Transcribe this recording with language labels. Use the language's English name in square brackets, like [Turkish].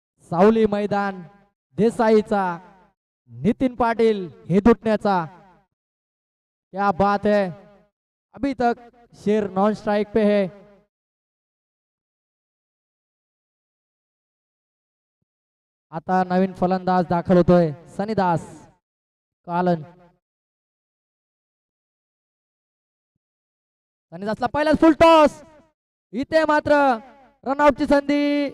[Marathi] सावली मैदान देसाईचा नितिन पाटिल हे दुटण्याचा. [Hindi] क्या बात है, अभी तक शेर नॉन स्ट्राइक पे है. [Marathi] आता नवीन फलंदाज दाखल होतोय सनीदास कालन. सनीदासला पहिलाच फुल टॉस. इथे मात्र रनआउटची संधी.